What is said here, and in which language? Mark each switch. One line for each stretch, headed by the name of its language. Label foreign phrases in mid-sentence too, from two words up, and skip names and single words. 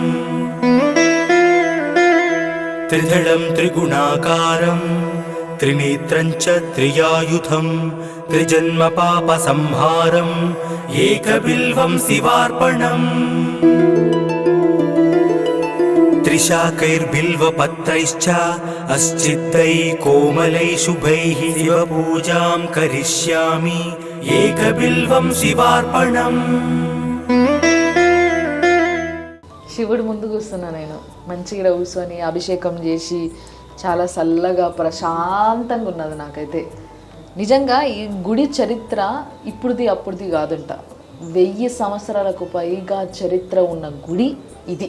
Sanskrit: त्रिदलं त्रिगुणाकारं त्रिनेत्रं च त्रियायुधं त्रिजन्म पाप संहारम् एकबिल्वं शिवार्पणम् त्रिशाकैर्बिल्वपत्रैश्च अस्चित्तै कोमलै शुभैः शिवपूजां करिष्यामि एकबिल्वं शिवार्पणम्
Telugu: శివుడు ముందు కూర్చున్నా నేను మంచిగా కూర్చొని అభిషేకం చేసి చాలా చల్లగా ప్రశాంతంగా ఉన్నది నాకైతే. నిజంగా ఈ గుడి చరిత్ర ఇప్పుడుది అప్పుడుది కాదంట, 1000 సంవత్సరాలకు పైగా చరిత్ర ఉన్న గుడి ఇది.